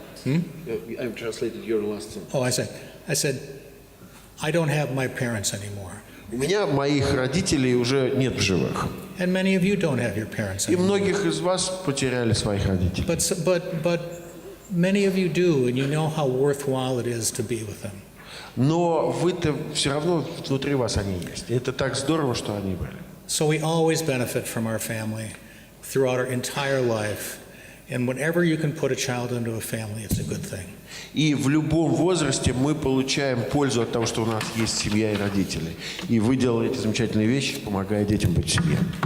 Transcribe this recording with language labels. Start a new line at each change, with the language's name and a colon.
English: I've translated your last sentence. Oh, I said, I don't have my parents anymore.
Russian: У меня моих родителей уже нет в живых.
English: And many of you don't have your parents
Russian: И
English: anymore.
Russian: многих из вас потеряли своих родителей.
English: But many of you do, and you know how worthwhile it is to be with them.
Russian: Но вы-то все равно внутри вас они есть. И это так здорово, что они были.
English: So we always benefit from our family throughout our entire life. And whenever you can put a child into a family, it's a good thing.
Russian: И в любом возрасте мы получаем пользу от того, что у нас есть семья и родители. И вы делаете замечательные вещи, помогая детям быть в семье.